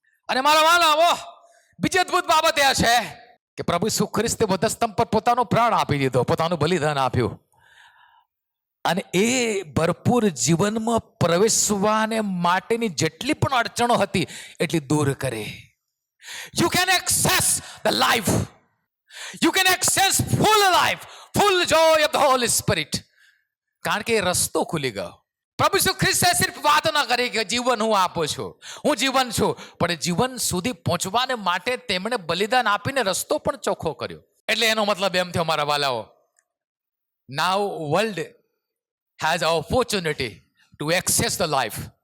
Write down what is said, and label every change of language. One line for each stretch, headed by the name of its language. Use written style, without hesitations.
Gujarati: અને મારા વાલાઓ, બીજી અદ્ભુત બાબત એ છે કે પ્રભુ ઈસુ ખ્રિસ્તે વધસ્તંભ પર પોતાનો પ્રાણ આપી દીધો, પોતાનું બલિદાન આપ્યું. અને એ ભરપૂર જીવનમાં પ્રવેશવાને માટેની જેટલી પણ અડચણો હતી એટલી દૂર કરી.
English: You can access the life. You can access full life, full joy of the Holy Spirit.
Gujarati: કારણ કે એ રસ્તો ખુલી ગયો. પ્રભુ ઈસુ ખ્રિસ્તે સિર્ફ વાત ન કરી કે જીવન હું આપું છું, હું જીવન છું, પણ જીવન સુધી પહોંચવાને માટે તેમણે બલિદાન આપીને રસ્તો પણ ચોખ્ખો કર્યો. એટલે એનો મતલબ એમ થયો મારા વાલાઓ,
English: Now world has opportunity to access the life.